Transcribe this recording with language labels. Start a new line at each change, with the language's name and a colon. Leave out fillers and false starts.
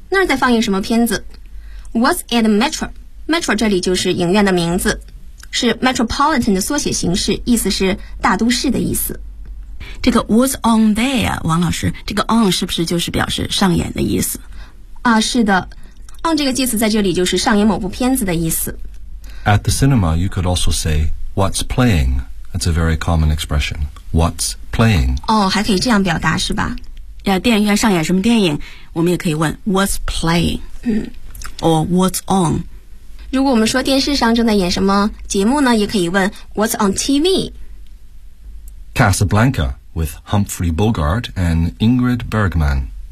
Chinese: 那儿在放映什么片子？
English: What's at Metro?
Chinese: Metro 这里就是影院的名字，是 Metropolitan 的缩写形式，意思是大都市的意思。这个
English: What's on there?
Chinese: 王老师，这个 on 是不是就是表示上演的意思？是的， on 这个介词在这里就是上演某部片子的意思。
English: At the cinema, you could also say, what's playing? That's a very common expression. What's playing?
Chinese: 哦，还可以这样表达是吧？电影院上演什么电影？我们也可以问
English: what's playing? Or what's on?
Chinese: 如果我们说电视上正在演什么节目呢，也可以问
English: what's on TV? Casablanca with Humphrey Bogart and Ingrid Bergman.